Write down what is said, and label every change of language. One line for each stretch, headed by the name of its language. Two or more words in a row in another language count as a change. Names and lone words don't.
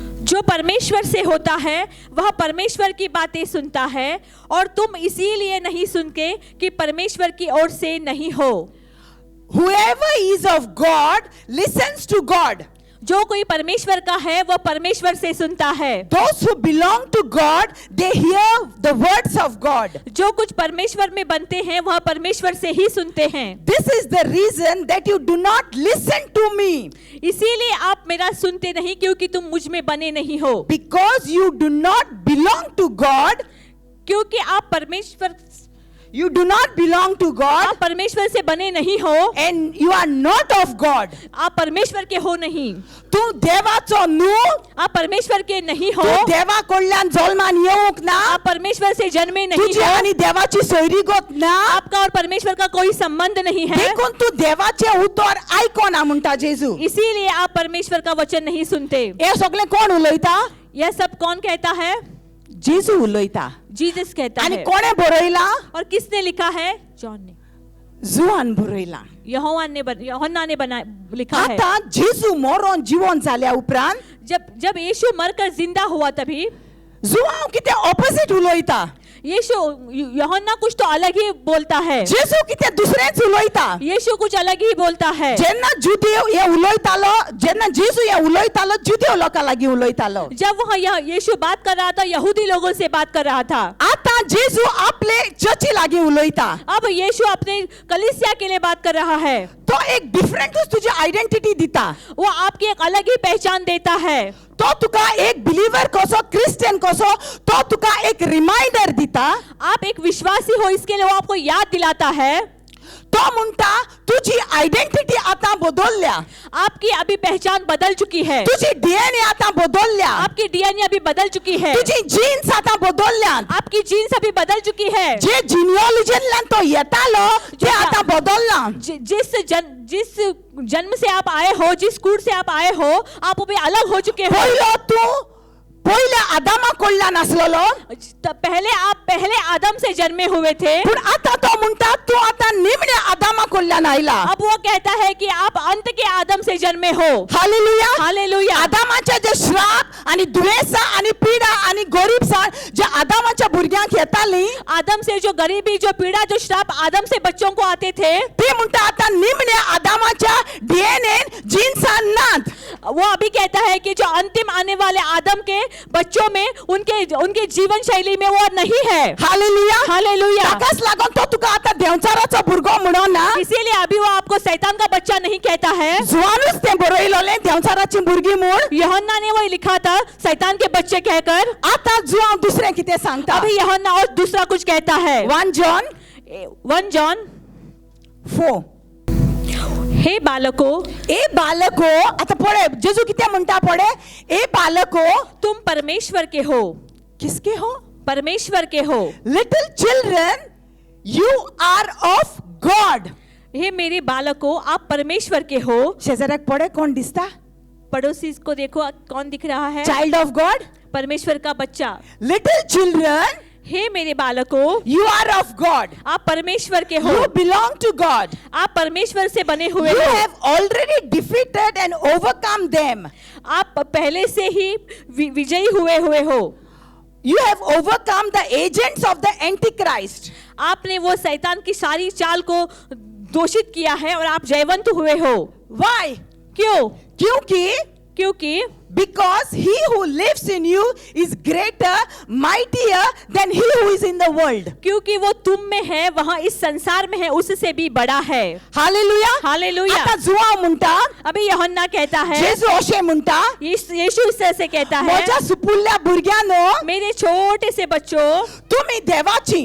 Hindi: जो परमेश्वर से होता है वह परमेश्वर की बातें सुनता है, और तुम इसीलिए नहीं सुनते कि परमेश्वर की ओर से नहीं हो।
English: Whoever is of God listens to God.
Hindi: जो कोई परमेश्वर का है वह परमेश्वर से सुनता है।
English: Those who belong to God, they hear the words of God.
Hindi: जो कुछ परमेश्वर में बनते हैं वह परमेश्वर से ही सुनते हैं।
English: This is the reason that you do not listen to me,
Hindi: इसीलिए आप मेरा सुनते नहीं, क्योंकि तुम मुझ में बने नहीं हो।
English: because you do not belong to God.
Hindi: क्योंकि आप परमेश्वर
English: You do not belong to God,
Hindi: आप परमेश्वर से बने नहीं हो,
English: and you are not of God.
Hindi: आप परमेश्वर के हो नहीं,
Konkani: तू देवाचो न्हू,
Hindi: आप परमेश्वर के नहीं हो,
Konkani: तू देवा कडल्यान जल्मान येवंक ना,
Hindi: आप परमेश्वर से जन्मे नहीं
Konkani: तुझी
Hindi: हो,
Konkani: आनी देवाची सोयरीगत ना,
Hindi: आपका और परमेश्वर का कोई संबंध नहीं है,
Konkani: देखून तू देवाचे उतर आयकोना म्हणटा जेजू.
Hindi: इसीलिए आप परमेश्वर का वचन नहीं सुनते।
Konkani: हे सगळे कोण उलयता?
Hindi: यह सब कौन कहता है?
Konkani: जेजू उलयता.
Hindi: जीसस कहता
Konkani: आणि
Hindi: है।
Konkani: कोणे बरयला?
Hindi: और किसने लिखा है? जॉन ने,
Konkani: जुआन बरयला.
Hindi: यूहन्ना ने बना लिखा है।
Konkani: आता जेजू मरोन जीवन जाल्या उपरांत
Hindi: जब यीशु मरकर जिंदा हुआ तभी
Konkani: जुआन कितें ऑपोजिट उलयता.
Hindi: यीशु यूहन्ना कुछ तो अलग ही बोलता है,
Konkani: जेजू कितें दुसरेंच उलयता.
Hindi: यीशु कुछ अलग ही बोलता है।
Konkani: जेन्ना जुदेव हे उलयतालो, जेन्ना जेजू हे उलयतालो, जुदेव लोकां लागीं उलयतालो.
Hindi: जब वह यीशु बात कर रहा था, यहूदी लोगों से बात कर रहा था।
Konkani: आता जेजू आपले चर्ची लागीं उलयता.
Hindi: अब यीशु अपने कलीसिया के लिए बात कर रहा है।
Konkani: तो एक डिफरंटच तुजी आयडेंटिटी दिता.
Hindi: वो आपकी एक अलग ही पहचान देता है।
Konkani: तो तुका एक बिलीवर कसो, क्रिश्चियन कसो, तो तुका एक रिमाइंडर दिता.
Hindi: आप एक विश्वासी हो इसके लिए वो आपको याद दिलाता है।
Konkani: तो म्हणटा तुझी आयडेंटिटी आता बदलल्या.
Hindi: आपकी अभी पहचान बदल चुकी है,
Konkani: तुझी डीएनए आता बदलल्या.
Hindi: आपकी डीएनए अभी बदल चुकी है,
Konkani: तुझी जीन्स आता बदलल्या.
Hindi: आपकी जीन्स अभी बदल चुकी है।
Konkani: जे जिनियोलॉजीतल्यान तो येतालो ते आता बदलला.
Hindi: जिस जन्म से आप आए हो, जिस कुळ से आप आए हो, आप अभी अलग हो चुके हो।
Konkani: पहिलो तू पहिले आदामा कडल्यान आसलोलो,
Hindi: आप पहले आदम से जन्मे हुए थे,
Konkani: पण आता तो म्हणटा तू आता निमणे आदामा कडल्यान आयला.
Hindi: अब वो कहता है कि आप अंत के आदम से जन्मे हो।
Konkani: हालेलुया.
Hindi: हालेलुया।
Konkani: आदामाचे जे श्राप आणि दुयेंसां आणि पीडा आणि गरीबसां जे आदामाच्या भुरग्यांक येताली,
Hindi: आदम से जो गरीबी, जो पीड़ा, जो श्राप आदम से बच्चों को आते थे,
Konkani: ते म्हणटा आता निमणे आदामाच्या
English: DNA genes
Konkani: नात.
Hindi: वो अभी कहता है कि जो अंतिम आने वाले आदम के बच्चों में उनके जीवन शैली में वो नहीं है।
Konkani: हालेलुया.
Hindi: हालेलुया।
Konkani: ताकाच लागून तो तुका आता देवचाराचो भुरगो म्हणून ना,
Hindi: इसीलिए अभी वो आपको शैतान का बच्चा नहीं कहता है।
Konkani: जुआनूच ते बरयलोले देवचाराची भुरगी म्हूण.
Hindi: यूहन्ना ने वो लिखा था शैतान के बच्चे कहकर।
Konkani: आता जुआन दुसरें कितें सांगता.
Hindi: अभी यूहन्ना और दूसरा कुछ कहता है।
Konkani: 1 जॉन
Hindi: 1 जॉन 4.
Konkani: हे बालको, ए बालको, आता पळे जेजू कितें म्हणटा पळे.
Hindi: ए बालको, तुम परमेश्वर के हो। किसके हो? परमेश्वर के हो।
English: Little children, you are of God.
Hindi: हे मेरे बालको, आप परमेश्वर के हो।
Konkani: शेजाऱ्याक पळे कोण दिसता?
Hindi: पड़ोसी को देखो, कौन दिख रहा है?
English: Child of God,
Hindi: परमेश्वर का बच्चा।
English: Little children,
Hindi: हे मेरे बालको,
English: You are of God.
Hindi: आप परमेश्वर के हो।
English: You belong to God.
Hindi: आप परमेश्वर से बने हुए
English: You
Hindi: हो।
English: have already defeated and overcome them.
Hindi: आप पहले से ही विजयी हुए हो।
English: You have overcome the agents of the Antichrist.
Hindi: आपने वो शैतान की सारी चाल को दोषित किया है और आप जयवंत हुए हो।
English: Why?
Hindi: क्यों? क्योंकि
English: because he who lives in you is greater, mightier than he who is in the world.
Hindi: क्योंकि वो तुम में है, वहाँ इस संसार में है, उससे भी बड़ा है।
English: Hallelujah.
Hindi: हालेलुया।
Konkani: आता जुआ म्हणटा,
Hindi: अभी यूहन्ना कहता है,
Konkani: जेजू अशें म्हणटा,
Hindi: यीशु इस तरह से कहता है,
Konkani: म्हज्या सुपुल्ल्या भुरग्यांनो,
Hindi: मेरे छोटे से बच्चों,
Konkani: तुमी देवाची.